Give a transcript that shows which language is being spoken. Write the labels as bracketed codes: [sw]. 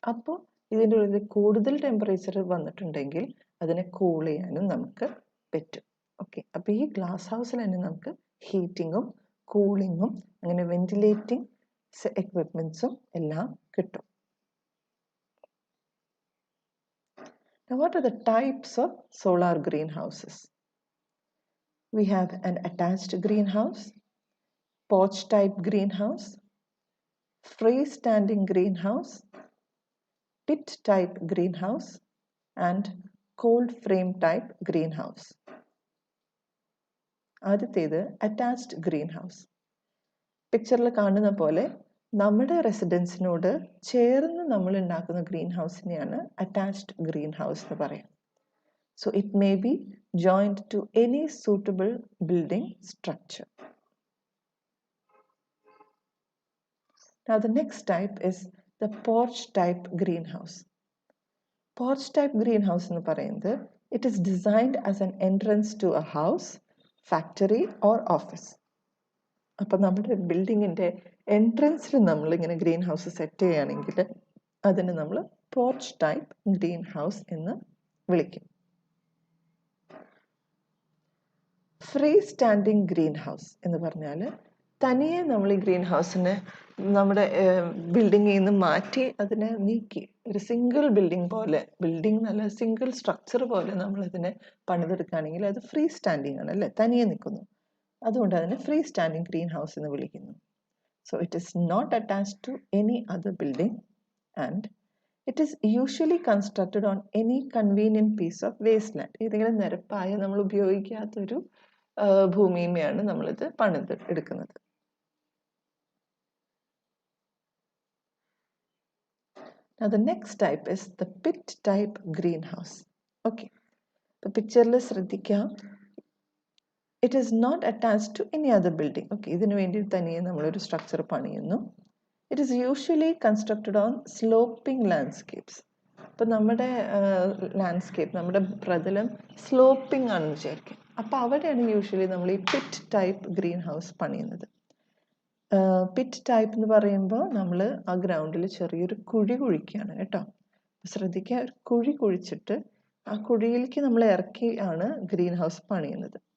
[ml] അപ്പോൾ ഇതിൻ്റെ ഉള്ളിൽ കൂടുതൽ ടെമ്പറേച്ചർ വന്നിട്ടുണ്ടെങ്കിൽ അതിനെ കൂൾ ചെയ്യാനും നമുക്ക് പറ്റും. ഓക്കെ. അപ്പോൾ ഈ ഗ്ലാസ് ഹൗസിൽ തന്നെ നമുക്ക് ഹീറ്റിങ്ങും കൂളിങ്ങും അങ്ങനെ വെന്റിലേറ്റിംഗ് എക്വിപ്മെൻറ്റ്സും എല്ലാം കിട്ടും. [en] Now, what are the types of solar greenhouses? We have an attached greenhouse, porch type greenhouse, freestanding greenhouse, pit type greenhouse, and cold frame type greenhouse. [ml] ആദ്യത്തേത് അറ്റാച്ച്ഡ് ഗ്രീൻ ഹൗസ്. പിക്ചറിൽ കാണുന്ന പോലെ നമ്മുടെ റെസിഡൻസിനോട് ചേർന്ന് നമ്മൾ ഉണ്ടാക്കുന്ന ഗ്രീൻ ഹൗസിനെയാണ് അറ്റാച്ച്ഡ് ഗ്രീൻ ഹൗസ് എന്ന് പറയാം. [en] So it may be joined to any suitable building structure. Now the next type is the porch type greenhouse. Porch type greenhouse [ml] എന്ന് പറയുന്നത് [en] it is designed as an entrance to a house, factory or office. [ml] അപ്പം നമ്മുടെ ബിൽഡിങ്ങിൻ്റെ എൻട്രൻസിൽ നമ്മളിങ്ങനെ green house set ചെയ്യുകയാണെങ്കിൽ അതിനെ നമ്മൾ porch type green house എന്ന് വിളിക്കും. ഫ്രീ സ്റ്റാൻഡിങ് ഗ്രീൻ ഹൗസ് എന്ന് പറഞ്ഞാൽ തനിയെ നമ്മൾ ഈ ഗ്രീൻ ഹൗസിനെ നമ്മുടെ ബിൽഡിങ്ങിൽ നിന്ന് മാറ്റി അതിനെ നീക്കി ഒരു സിംഗിൾ ബിൽഡിംഗ് പോലെ, ബിൽഡിംഗ് നല്ല സിംഗിൾ സ്ട്രക്ചർ പോലെ നമ്മളിതിനെ പണിതെടുക്കുകയാണെങ്കിൽ അത് ഫ്രീ സ്റ്റാൻഡിങ് ആണ്, അല്ലേ, തനിയെ നിൽക്കുന്നു. അതുകൊണ്ട് അതിനെ ഫ്രീ സ്റ്റാൻഡിങ് ഗ്രീൻ ഹൗസ് എന്ന് വിളിക്കുന്നു. [en] So it is not attached to any other building and it is usually constructed on any convenient piece of wasteland. [ml] ഏതെങ്കിലും നിരപ്പായ നമ്മൾ ഉപയോഗിക്കാത്തൊരു ഭൂമിയുമെയാണ് നമ്മളിത് പണിത് എടുക്കുന്നത്. [en] Now the next type is the pit type greenhouse. Okay, the [ml] പിക്ചറിൽ ശ്രദ്ധിക്കാം, [en] it is not attached to any other building. [ml] Okay, ഇതിനു വേണ്ടി തനിയെ നമ്മളൊരു സ്ട്രക്ചർ പണിയുന്നു. [en] It is usually constructed on sloping landscapes. [ml] അപ്പോൾ നമ്മുടെ ലാൻഡ്സ്കേപ്പ്, നമ്മുടെ പ്രതലം സ്ലോപ്പിംഗ് ആണെന്ന് വിചാരിക്കും. അപ്പോൾ അവിടെയാണ് യൂഷ്വലി നമ്മൾ ഈ പിറ്റ് ടൈപ്പ് ഗ്രീൻ ഹൗസ് പണിയുന്നത്. പിറ്റ് ടൈപ്പ് എന്ന് പറയുമ്പോൾ നമ്മൾ ആ ഗ്രൗണ്ടിൽ ചെറിയൊരു കുഴി കുഴിക്കുകയാണ് കേട്ടോ. ശ്രദ്ധിക്കുക, ഒരു കുഴി കുഴിച്ചിട്ട് ആ കുഴിയിലേക്ക് നമ്മൾ ഇറക്കി ആണ് ഗ്രീൻ ഹൗസ് പണിയുന്നത്.